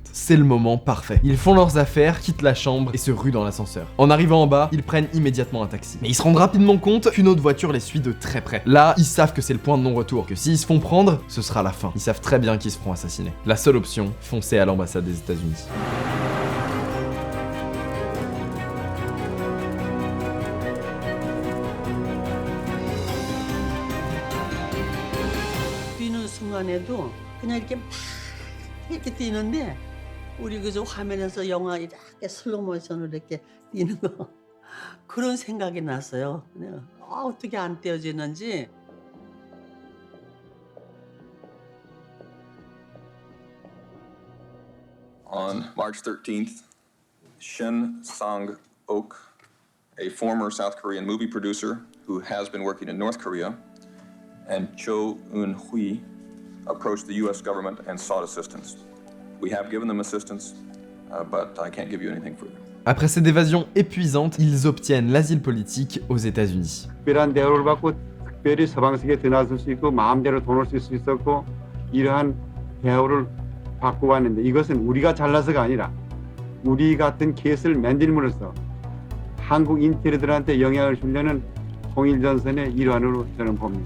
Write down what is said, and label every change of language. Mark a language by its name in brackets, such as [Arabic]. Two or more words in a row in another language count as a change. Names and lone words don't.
[French] C'est le moment parfait. Ils font leurs affaires, quittent la chambre et se ruent dans l'ascenseur. En arrivant en bas, ils prennent immédiatement un taxi. Mais ils se rendent rapidement compte qu'une autre voiture les suit de très près. Là, ils savent que c'est le point de non-retour, que s'ils se font prendre, ce sera la fin. Ils savent très bien qu'ils se feront assassiner. La seule option, foncer à l'ambassade des États-Unis. [Korean] 뛰는 순간에도 그냥 이렇게 뛰는데 우리 그저 화면에서 영화 이렇게 슬로우 모션으로 이렇게 뛰는 거 그런 생각이 났어요. 그냥 어떻게 안 떼어지는지. [English] On March 13th, Shin Sang-ok, a former South Korean movie producer who has been working in North Korea, and Cho Eun-hui approached the U.S. government and sought assistance. We have given them assistance, but I can't give you anything further. [French] Après cette évasion épuisante, ils obtiennent l'asile politique aux États-Unis. [Korean] 특별한 대우를 받고 특별히 서방식에 드나들 수 있고 마음대로 돈을 쓸 수 있었고 이러한 대우를 받고 왔는데 이것은 우리가 잘나서가 아니라 우리 같은 겟을 만들므로써 한국 인테리들한테 영향을 주려는 통일전선의 일환으로 저는 봅니다.